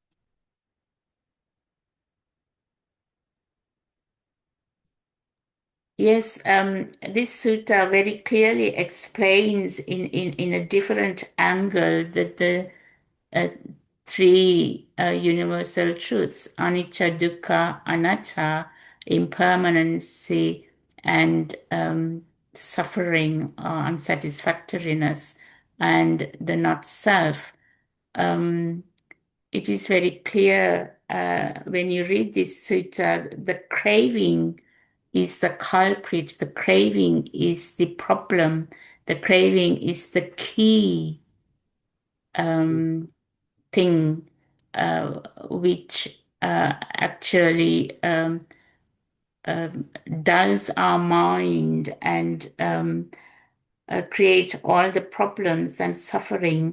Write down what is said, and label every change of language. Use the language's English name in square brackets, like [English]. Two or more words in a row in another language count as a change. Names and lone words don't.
[English] Yes, this sutta very clearly explains in a different angle that the uh, three universal truths, [Pali] anicca, dukkha, anatta, impermanency, [English] and suffering or unsatisfactoriness, and the not self. It is very clear when you read this sutta, the craving is the culprit, the craving is the problem, the craving is the key thing which actually dulls our mind and create all the problems and suffering.